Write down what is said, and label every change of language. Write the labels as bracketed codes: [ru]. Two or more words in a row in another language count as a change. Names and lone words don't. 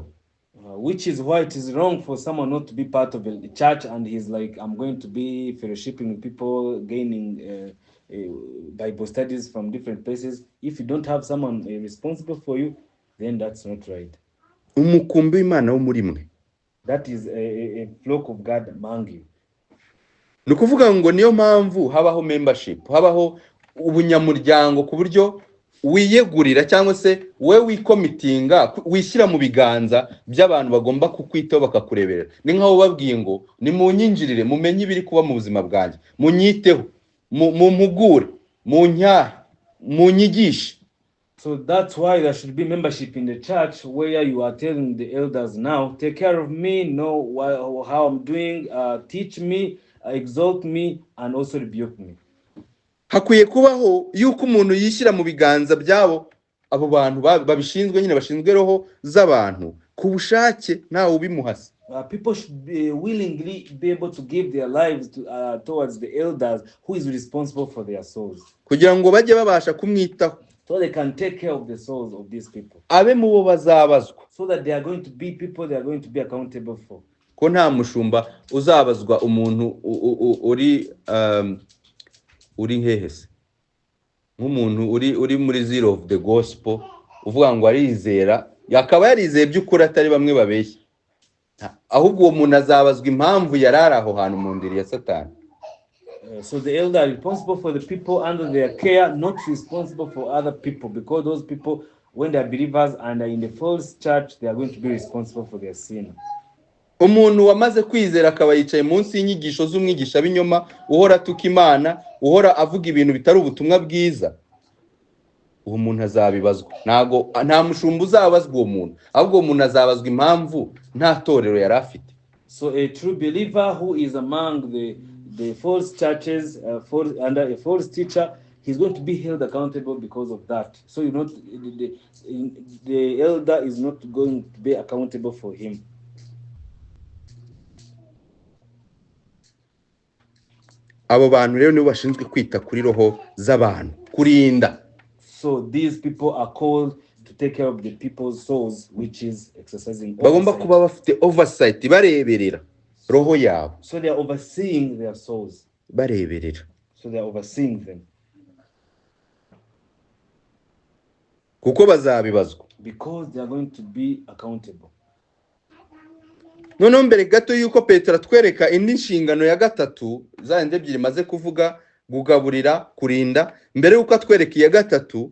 [en] Which is why it is wrong for someone not to be part of a church and he's like, I'm going to be fellowshipping with people, gaining Bible studies from different places. If you don't have someone responsible for you, then that's not right. [rw] umukumbi w'Imana wo muri mwe. [en] That is a flock of God among you. [rw] Ni ukuvuga ngo niyo mpamvu habaho membership, habaho ubunyamuryango ku buryo wiyegurira cyangwa se we wikomitinga, wishyira mu biganza by'abantu bagomba kukwitaho bakakureberera. Ni nkaho babwiye ngo ni munyinjirire, mumenye ibiri kuba mu buzima bwanjye, munyiteho, mu mpugure, mu nyahe, munyigishe. [en] So that's why there should be membership in the church where you are telling the elders now, take care of me, know how I'm doing, teach me, exalt me, and also rebuke me. [rw] Hakwiye kubaho yuko umuntu yishyira mu biganza byabo abo bantu babishinzwe, nyine bashinzwe roho z'abantu ku bushake ntawe ubimuhasa. [en] People should willingly be able to give their lives towards the elders who is responsible for their souls, [rw] kugira ngo bajye babasha kumwitaho, [en] so they can take care of the souls of these people, [rw] abe mu bo bazabazwa, [en] so that they are going to be people they are going to be accountable for. [rw] Ko nta mushumba uzabazwa umuntu uri hehese, nk'umuntu uri muri [en] zero of the gospel, [rw] uvuga ngo arizera, yakaba yarizeye by'ukuri atari bamwe babeshya, ahubwo uwo muntu azabazwa impamvu yarari aho hantu mu ndiri ya Satani. [en] So the elder are responsible for the people under their care, not responsible for other people, because those people, when they are believers and are in the false church, they are going to be responsible for their sin. [rw] Umuntu wamaze kwizera akaba yicaye munsi y'inyigisho z'umwigisha b'inyoma, uhora atuka Imana, uhora avuga ibintu bitari ubutumwa bwiza, uwo muntu azabibazwa. Nta mushumba uzabazwa uwo muntu, ahubwo uwo muntu azabazwa impamvu nta torero yari afite. [en] So a true believer who is among the false churches, under a false teacher, he's going to be held accountable because of that. So the elder is not going to be accountable for him. [rw] Abo bantu rero nibo bashinzwe kwita kuri roho z'abantu, kurinda. [en] So these people are called to take care of the people's souls, which is exercising [rw] bagomba kuba bafite oversight, bareberera roho yabo. [en] So they are overseeing their souls. [rw] Bareberera. [en] So they are overseeing them. [rw] Kuko bazabibazwa. [en] Because they are going to be accountable. [rw] Noneho mbere gato yuko Petero atwereka indi nshingano ya gatatu, zandi ebyiri maze kuvuga, gugaburira, kurinda, mbere yuko atwereka iya gatatu,